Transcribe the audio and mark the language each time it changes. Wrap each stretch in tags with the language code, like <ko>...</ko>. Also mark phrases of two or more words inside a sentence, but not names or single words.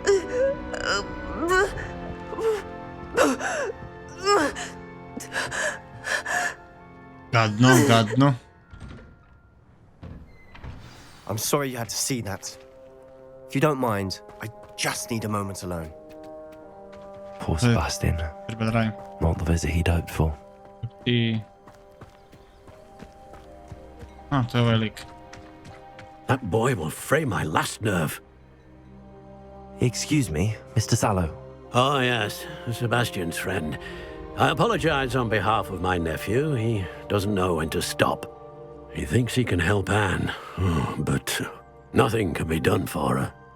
<sr>Gadno, gadno.</sr> <en>I'm sorry you had to see that. If you don't mind, I just need a moment alone. Poor Sebastian.</en> <sr>Treba da radim.</sr> <en>Not the visit he'd hoped for.</en> <sr>I... A, to je ovaj lik.</sr> <en>That boy will fray my last nerve. Excuse me, Mr. Sallow. Oh, yes, Sebastian's friend. I apologize on behalf of my nephew. He doesn't know when to stop. He thinks he can help Anne, but nothing can be done for her.</en>